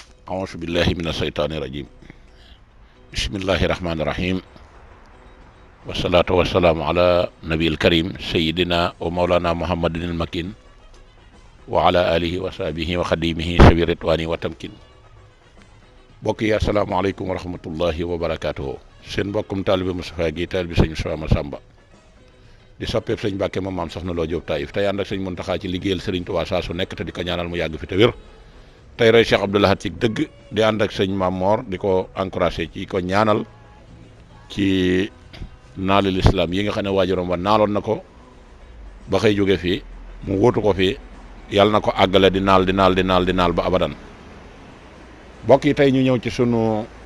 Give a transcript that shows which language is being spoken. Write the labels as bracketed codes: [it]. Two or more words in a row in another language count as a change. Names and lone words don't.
[ar] أعوذ بالله من الشيطان الرجيم بسم الله الرحمن الرحيم والصلاة والسلام على نبي الكريم سيدنا ومولانا محمد المكين وعلى آله وصحبه وخديمه سبيل رضواني وتمكين بوكي السلام عليكم ورحمة الله وبركاته [wo] seen mbokkum taalibe Moustapha Guèye taalibe sëñ Moustapha Massamba di soppeeb sëñ Mbàkke moom maam soxna Lo Jóob Taïf tey ànd ak sëñ Muntaxa ci liggéeyal Sëriñ Tuubaa saa su nekk te di ko ñaanal mu yàgg fi te wér tey roy Cheikh Abdou Lahad ci dëgg di ànd ak sëñ Maam Moor di ko encouragé ci ko ñaanal ci naali lislaam yi nga xam ne waajuram wa naaloon na ko ba xëy jóge fii mu wóotu ko fii yàlla na ko àggale di naal ba abadan mbokk yi tey ñu ñëw ci sunu